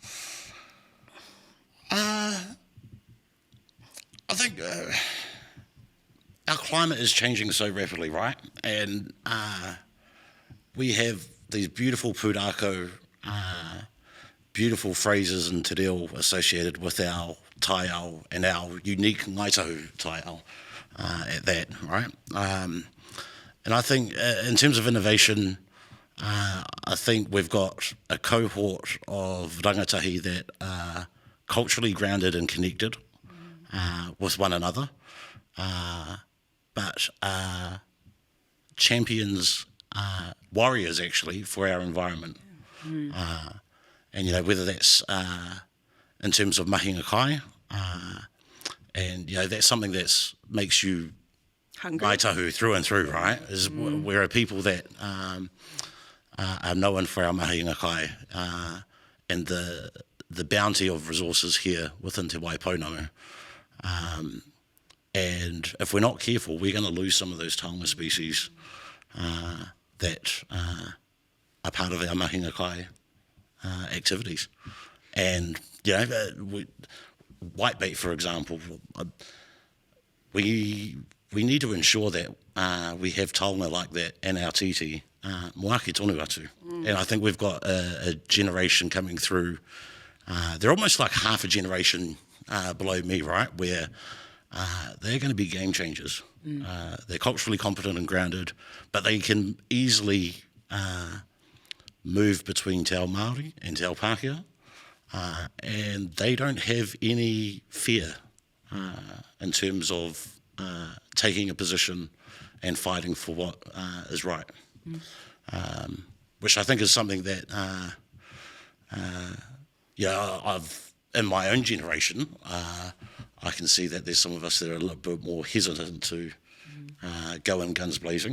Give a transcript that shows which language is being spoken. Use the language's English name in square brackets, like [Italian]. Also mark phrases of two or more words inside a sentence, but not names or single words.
[English] I think our climate is changing so rapidly, right? And we have these beautiful pūrākau, beautiful phrases and [Māori] te reo [English] associated with our taiao and our unique Ngāi Tahu taiao at that, right? And I think in terms of innovation, I think we've got a cohort of rangatahi that are culturally grounded and connected with one another, but champions, warriors actually, for our environment. And whether that's in terms of [Māori] mahinga kai, [English] and that's something that makes you Hungry. Ngāi Tahu through and through, right? We're a people that are known for our [Māori] mahinga kai [English] and the bounty of resources here within Te Waipounamu. And if we're not careful, we're going to lose some of those taonga species that are part of our [Māori] mahinga kai [English] activities. And, whitebait, for example, we need to ensure that we have taonga like that in our titi, [Māori] moaki tonu atu. [English] And I think we've got a generation coming through, they're almost like half a generation below me, right, where they're going to be game changers. They're culturally competent and grounded, but they can easily move between [Māori] te ao Māori [English] and [Māori] te ao Pākehā, [English] and they don't have any fear in terms of taking a position and fighting for what is right, which I think is something that I've in my own generation I can see that there's some of us that are a little bit more hesitant to go in guns blazing.